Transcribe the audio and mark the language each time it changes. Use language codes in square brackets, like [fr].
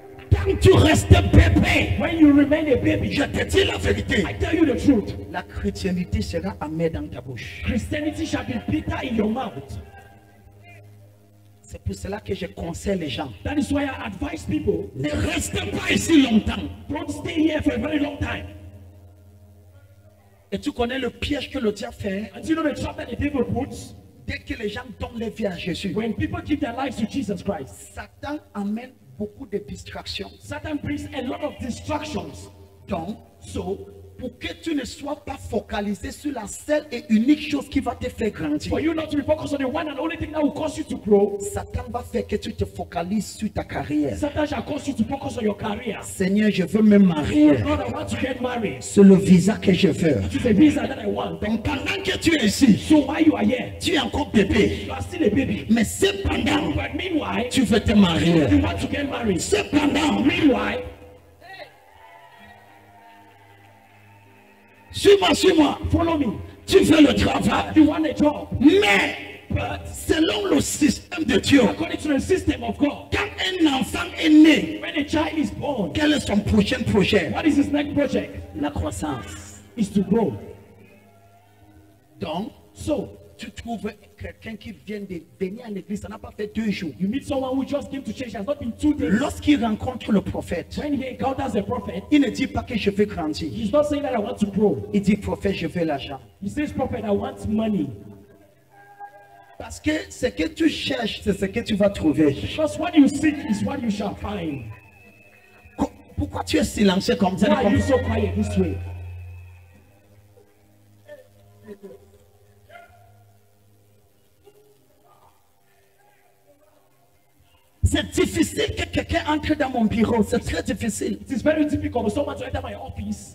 [fr] Quand tu restes bébé, [en] When you remain a baby, [fr] je te dis la vérité, [en] I tell you the truth, [fr] la chrétienté sera amère dans ta bouche. [en] Christianity shall be bitter in your mouth. [fr] C'est pour cela que je conseille les gens. [en] That is why I advise people, [fr] Ne restez pas ici longtemps. [en] don't stay here for a very long time. [fr] Et tu connais le piège que le diable fait. [en] And you know the trap that the devil puts? [fr] Dès que les gens donnent leur vie à Jésus, [en] When people give their lives to Jesus Christ, [fr] Satan amène beaucoup de distractions. [en] Satan brings a lot of distractions. [fr] Donc, [en] So, [fr] pour que tu ne sois pas focalisé sur la seule et unique chose qui va te faire grandir, [en] for you not to be focused on the one and only thing that will cause you to grow, [fr] Satan va faire que tu te focalises sur ta carrière. [en] Satan shall cause you to focus on your career. [fr] Seigneur, je veux me marier. [en] God, I want to get married. [fr] C'est le visa que je veux. [en] It's a visa that I want. [fr] Donc, pendant que tu es ici, [en] So while you are here, [fr] tu es encore bébé. [en] you are still a baby. [fr] Mais cependant, [en] But meanwhile, [fr] tu veux te marier. [en] you want to get married. [fr] Cependant, [en] Meanwhile, [fr] suis-moi. [en] follow me. [fr] Tu veux le travail. [en] You want a job. [fr] Mais, [en] But [fr] selon le système de Dieu, [en] according to the system of God, [fr] quand un enfant est né, [en] when a child is born, [fr] quel est son prochain projet? [en] what is his next project? [fr] La croissance. [en] Is to grow. [fr] Donc, [en] So, [fr] tu trouves quelqu'un qui vient de venir à l'église, ça n'a pas fait 2 jours. [en] you meet someone who just came to church, has not been 2 days. [fr] Lorsqu'il rencontre le prophète, [en] When he encounters a prophet, [fr] il ne dit pas que je veux grandir. [en] he's not saying that I want to grow. [fr] Il dit, prophète, je veux l'argent. [en] He says, prophet, I want money. [fr] Parce que ce que tu cherches, c'est ce que tu vas trouver. [en] Because what you seek is what you shall find. [fr] Pourquoi tu es silencieux comme ça? [en] Why are you so quiet this way? [fr] C'est difficile que quelqu'un entre dans mon bureau. C'est très difficile. [en] It is very difficult for someone to enter my office